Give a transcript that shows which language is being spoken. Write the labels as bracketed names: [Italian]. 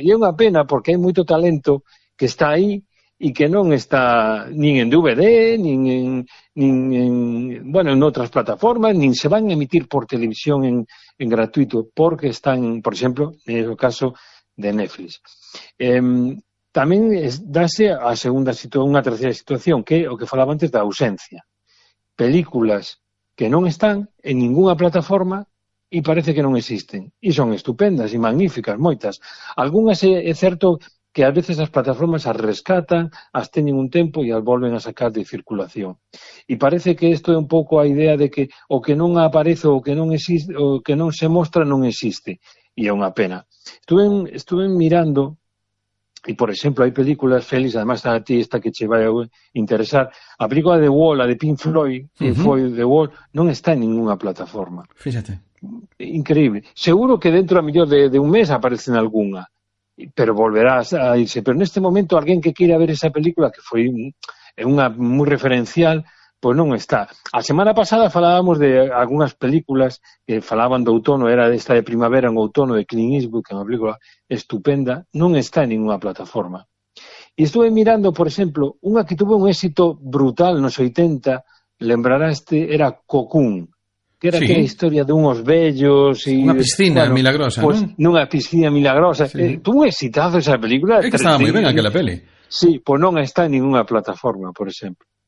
[Galician] E é unha pena, porque hai moito talento que está aí e que non está nin en DVD, nin en outras plataformas, nin se van a emitir por televisión en gratuito, porque están, por exemplo, no caso de Netflix. Tamén dase a segunda situación, unha terceira situación, que o que falaba antes da ausencia. Películas que non están en ninguna plataforma e parece que non existen. E son estupendas e magníficas, moitas. Algúnas é certo que a veces as plataformas as rescatan, as teñen un tempo e as volven a sacar de circulación. E parece que isto é un pouco a idea de que o que non aparece ou que non existe, o que non se mostra non existe. E é unha pena. Estuve mirando, e por exemplo, hai películas, Félix, además a ti esta que che vai a interesar, a película The Wall, a de Pink Floyd, Floyd The Wall, non está en ninguna plataforma. Fíjate. Increíble. Seguro que dentro a mellor de un mes aparece en alguna. Pero volverá a irse. Pero neste momento, alguén que queira ver esa película, que foi unha moi referencial, pois non está. A semana pasada falábamos de algunhas películas que falaban do outono, era esta de primavera en outono, de Clint Eastwood, que é unha película estupenda, non está en ninguna plataforma. E estuve mirando, por exemplo, unha que tuvo un éxito brutal nos 80, lembrará este, era Cocoon. [Spanish] Que era aquella historia de unos bellos y una piscina milagrosa, pues, ¿no? Una piscina milagrosa. Sí. Tuvo un exitazo esa película. Es que estaba muy bien aquella peli. Sí, pues no está en ninguna plataforma, por ejemplo.